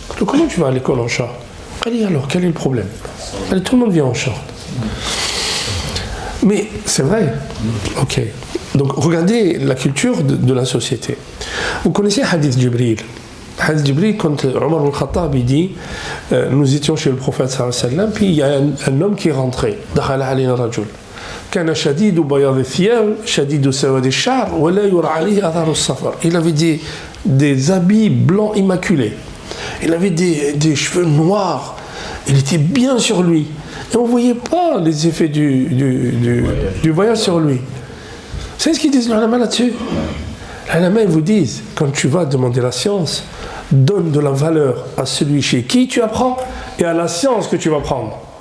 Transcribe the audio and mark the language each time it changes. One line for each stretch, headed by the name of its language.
French: Comment tu vas à l'école en short? Allez, alors, quel est le problème? Allez, tout le monde vient en short. Mais c'est vrai. Ok. Donc regardez la culture de la société. Vous connaissez Hadith Jibril. Hadith Jibril, quand Omar al-Khattab dit nous étions chez le prophète
Arabic: sallallahu alayhi wa sallam,
French: puis il y a un homme qui est rentré.
Arabic: Dakhala alayna rajul. كان شديد بياض الثياب شديد سواد الشعر ولا يرى عليه آثار السفر.
French: Il avait des habits blancs immaculés. Il avait des cheveux noirs. Il était bien sur lui. Et on ne voyait pas les effets du voyage sur lui. Vous savez ce qu'ils disent les ulama là-dessus? Les ulama, ils vous disent, quand tu vas demander la science, donne de la valeur à celui chez qui tu apprends et à la science que tu vas prendre.